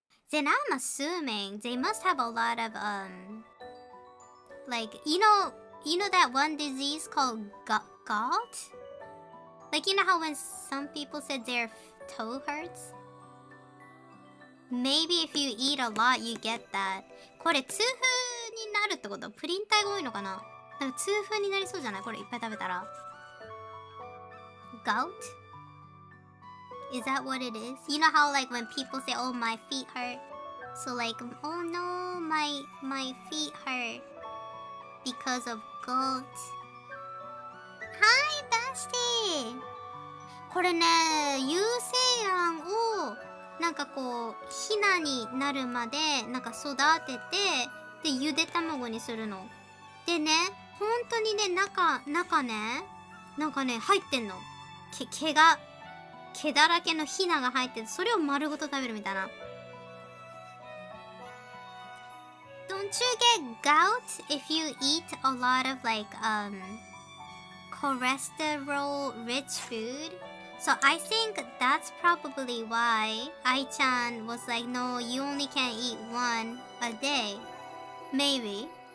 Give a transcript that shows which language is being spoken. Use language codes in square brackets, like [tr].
[en] Then I'm assuming they must have a lot of like, you know that one disease called gout? Like, you know how when some people said their toe hurts? Maybe if you eat a lot, you get that. [ja] これ痛風になるってこと？プリン体が多いのかな？なんか痛風になりそうじゃない？これいっぱい食べたら。 [en] Gout? Is that what it is? You know how like when people say, oh, my feet hurt? So like, oh no, my feet hurt.Because of goat. Hi, Bestie! [ja] これね、有精卵をなんかこうヒナになるまでなんか育てて、でゆで卵にするの。でね、本当にね、中ね、なんかね入ってんの。毛だらけのヒナが入ってて、それを丸ごと食べるみたいな。 [en] Don't you get gout if you eat a lot of like cholesterol rich food? So I think that's probably why Ai-chan was like, no, you only can eat one a day. Maybe.